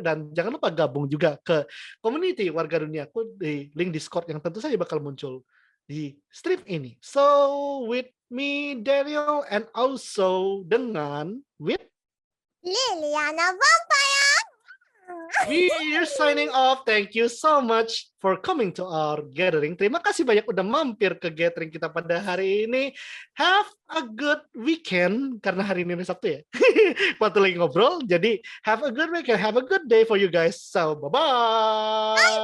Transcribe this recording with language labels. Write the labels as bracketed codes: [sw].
[id] Dan jangan lupa gabung juga ke community warga duniaku di link Discord yang tentu saja bakal muncul di stream ini. [en] So with me Daniel, and also dengan with Liliana Vampaia. we are signing off. Thank you so much for coming to our gathering. [id] Terima kasih banyak udah mampir ke gathering kita pada hari ini. [en] Have a good weekend, [id] karena hari ini Sabtu ya. Waktu lagi ngobrol. [en] Jadi have a good weekend, have a good day for you guys. So bye-bye.